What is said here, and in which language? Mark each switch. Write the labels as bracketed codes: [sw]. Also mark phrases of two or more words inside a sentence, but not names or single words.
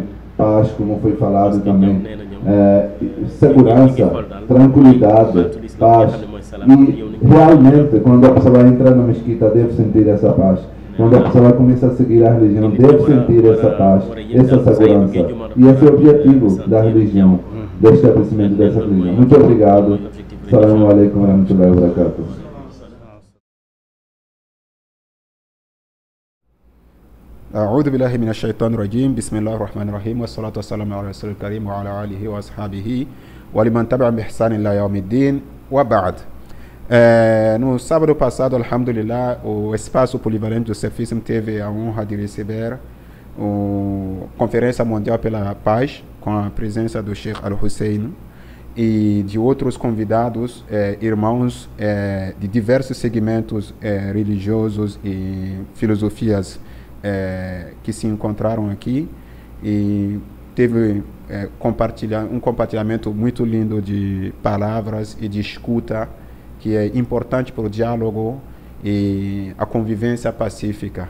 [pt] Paz, como foi falado também. Segurança, tranquilidade, paz. E realmente, quando a pessoa entra na mesquita, deve sentir essa paz. Quando a pessoa começa a seguir a religião, deve sentir essa paz, essa segurança. E esse é o objetivo da religião, do estabelecimento dessa religião. Muito obrigado. [ar] السلام عليكم ورحمة الله وبركاته. أعوذ بالله من الشيطان الرجيم بسم الله الرحمن الرحيم والصلاة والسلام على رسول الكريم وعلى آله وأصحابه ولمن تبع بإحسان إلى يوم الدين وبعد. [pt] No sábado passado, alhamdulillah, o espaço polivalente do Cefism teve a honra de receber a Conferência Mundial pela Paz, com a presença do Sheikh Al-Hussein e de outros convidados, irmãos de diversos segmentos religiosos e filosofias que se encontraram aqui, e teve um compartilhamento muito lindo de palavras e de escuta, que é importante para o diálogo e a convivência pacífica.